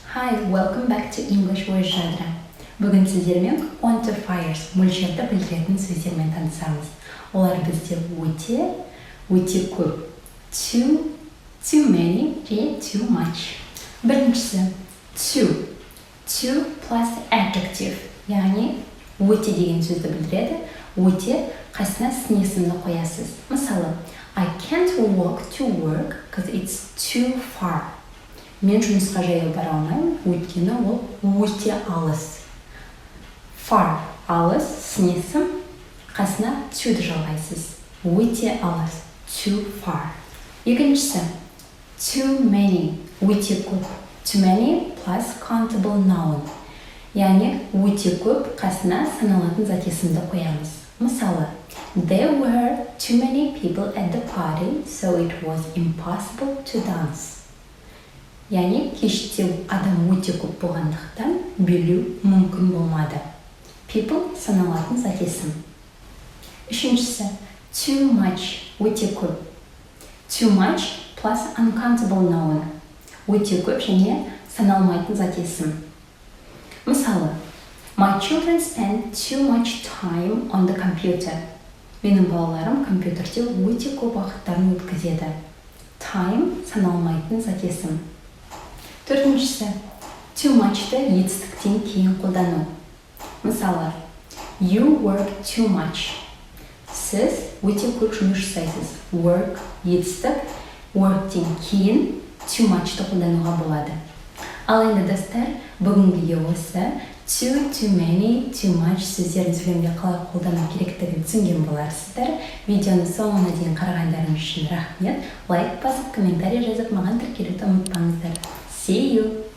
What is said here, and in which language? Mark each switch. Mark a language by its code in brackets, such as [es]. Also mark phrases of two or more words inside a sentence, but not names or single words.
[en] Hi, welcome back to English with [kk] Жадра. Бүгін сіздермен quantifiers, мөлшерді білдіретін сөздермен танысамыз. Олар бізде өте көп. [en] Too many және too much. [kk] Біріншісі, [en] too plus adjective, [kk] яғни өте деген сөзді білдіреді. Өте қасына сын есімді қоясыз. Мысалы, [en] I can't walk to work because it's too far. [kk] Мен жұмысқа жаяу бара алмаймын, өйткені ол өте алыс. Far, алыс, сын есім, қасына to'ді жалғайсыз. Өте алыс, [en] too far. Екіншісі, too many, [kk] өте көп. [en] Too many plus countable noun. [kk] Яғни өте көп қасына саналатын зат есімді қоямыз. Мысалы, [en] there were too many people at the party, so it was impossible to dance. [kk] Яғни кеште адам өте көп болғандықтан билеу мүмкін болмады. People саналатын зат есім. Үшіншісі, [en] too much, [kk] өте көп. [en] Too much plus uncountable noun. [kk] Өте көп және саналмайтын зат есім. Мысалы, [en] my children spend too much time on the computer. [kk] Менің балаларым компьютерде өте көп уақыттарын өткізеді. Time саналмайтын зат есім. Төртіншісі, [en] too much'ты [kk] етістіктен кейін қолдану. Мысалы, [en] you work too much. [kk] Сіз өте көп жұмыс жасайсыз. Work, етістік, work'тен кейін [en] too much'ты [kk] қолдануға болады. Ал енді достар, бүгінгі осы [en] too many, too much [kk] сөздерін сөйлемде қалай қолдану керектігін түсінген боларсыздар. Видеоны соңына дейін қарағандарыңыз үшін рахмет. Лайк басып, комментарий жазып, маған тіркелуді ұмытпаңыздар. [en] See you!